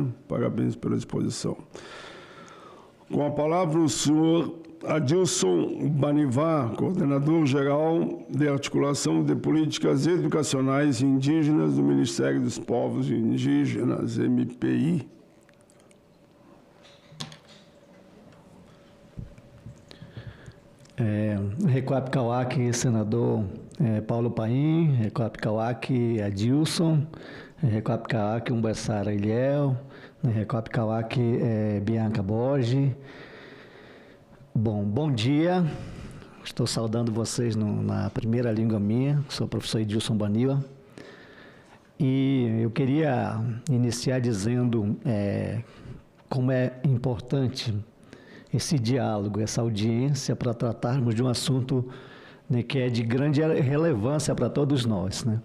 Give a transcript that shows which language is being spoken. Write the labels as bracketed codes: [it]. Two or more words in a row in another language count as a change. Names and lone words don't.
[pt] Parabéns pela exposição. Com a palavra o senhor Adilson Banivar, coordenador-geral de articulação de políticas educacionais indígenas do Ministério dos Povos Indígenas, MPI. [bwi] Recuap Kawak, senador Paulo Paim, Recuap Kawak Adilson, Recuap Kawak Umbassara Ilhéu, Recuap Kawak Bianca Borges. [pt] Bom dia, estou saudando vocês na primeira língua minha, sou o professor Adilson Baniva, e eu queria iniciar dizendo como é importante esse diálogo, essa audiência para tratarmos de um assunto, né, que é de grande relevância para todos nós, né?